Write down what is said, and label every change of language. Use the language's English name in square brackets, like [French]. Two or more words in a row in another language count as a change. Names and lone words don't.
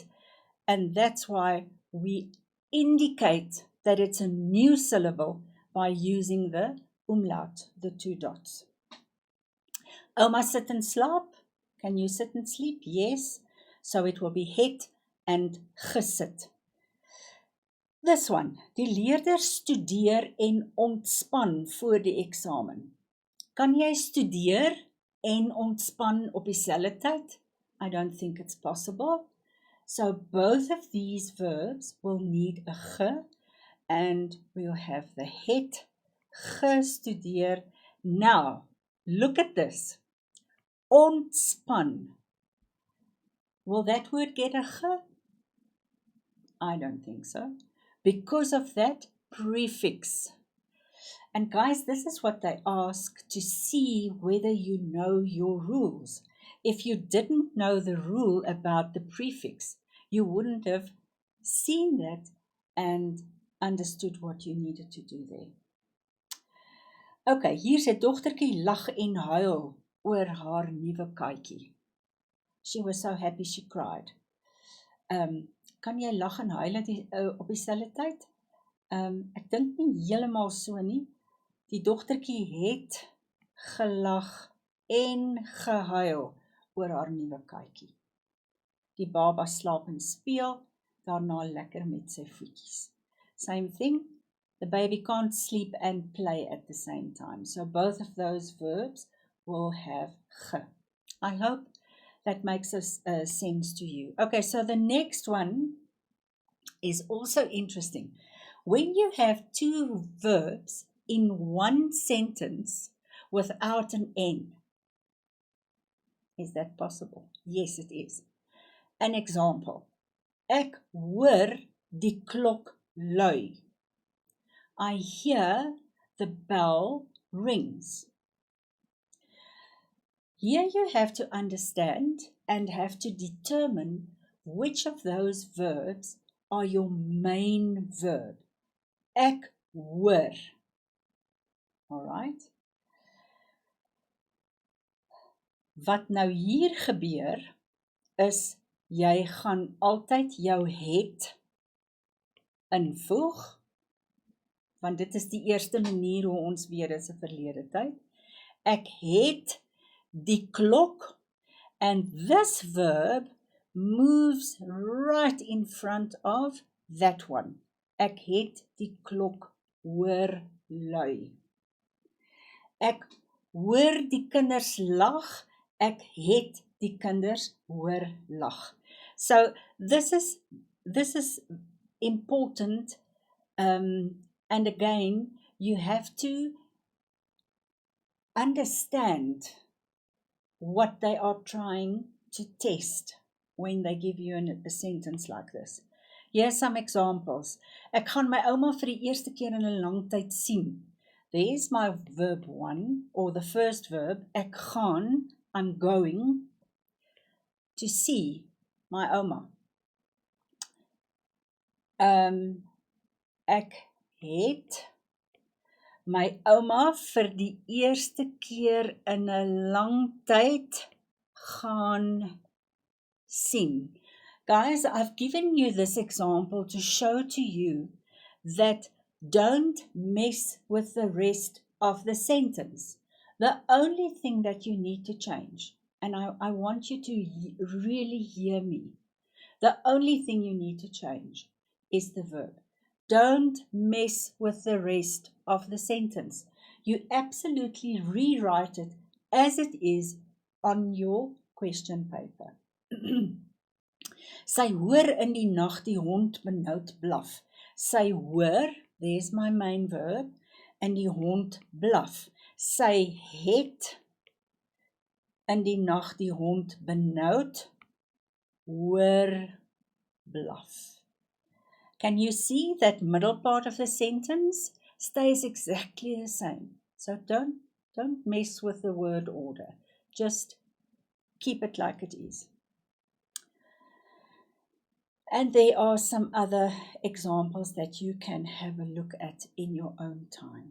[English] And that's why we indicate that it's a new syllable by using the umlaut, the 2 dots. Oma sit and slaap. Can you sit and sleep? Yes. So it will be het and gesit. This one. [Afrikaans] Die leerder studeer en ontspan voor die eksamen. Kan jy studeer en ontspan op dieselfde tyd? [English] I don't think it's possible. So both of these verbs will need a ge, and we'll have the het, gestudeer. Now, look at this. Ontspan. Will that word get a ge? I don't think so. Because of that prefix. And guys, this is what they ask to see whether you know your rules. If you didn't know the rule about the prefix, you wouldn't have seen that and understood what you needed to do there. [Afrikaans] Okay, hier sê dogtertjie lag en huil oor haar nuwe katjie. [English] She was so happy she cried. [Afrikaans] Kan jy lag en huil op dieselfde tyd? Ek dink nie heeltemal so nie. Die dogtertjie het gelag en gehuil oor haar nuwe katjie. Die baba slaap en speel, daarna lekker met sy voetjies. [English] Same thing, the baby can't sleep and play at the same time. So both of those verbs will have ge. I hope that makes sense to you. Okay, so the next one is also interesting. When you have 2 verbs in one sentence without an N, is that possible? Yes, it is. An example. [Afrikaans] Ek hoor die klok lui. [English] I hear the bell rings. Here you have to understand and have to determine which of those verbs are your main verb. [Afrikaans] Ek hoor. [English] All right? [Afrikaans] Wat nou hier gebeur is, jy gaan altyd jou het invoeg, want dit is die eerste manier hoe ons weer is 'n verlede tyd. Ek het die klok, [English] and this verb moves right in front of that one. [Afrikaans] Ek het die klok hoor lui. Ek hoor die kinders lag, ek het die kinders hoor lag. [English] So this is important, and again you have to understand what they are trying to test when they give you a sentence like this. Here are some examples. [Afrikaans] Ek gaan my ouma vir die eerste keer in 'n lang tyd sien. [English] There's my verb 1, or the first verb. [Afrikaans] Ek gaan, [English] I'm going to see my ouma. [Afrikaans] Ek het my ouma vir die eerste keer in 'n lang tyd gaan sien. [English] Guys, I've given you this example to show to you that don't mess with the rest of the sentence. The only thing that you need to change, and I want you to really hear me, the only thing you need to change is the verb. Don't mess with the rest of the sentence. You absolutely rewrite it as it is on your question paper. [Afrikaans] Sy hoor in die nag die hond benoud blaf. Sy hoor, [English] there's my main verb, [Afrikaans] en die hond blaf. Sy het in die nag die hond benoud hoor blaf. [English] Can you see that middle part of the sentence stays exactly the same? So don't mess with the word order. Just keep it like it is. And there are some other examples that you can have a look at in your own time.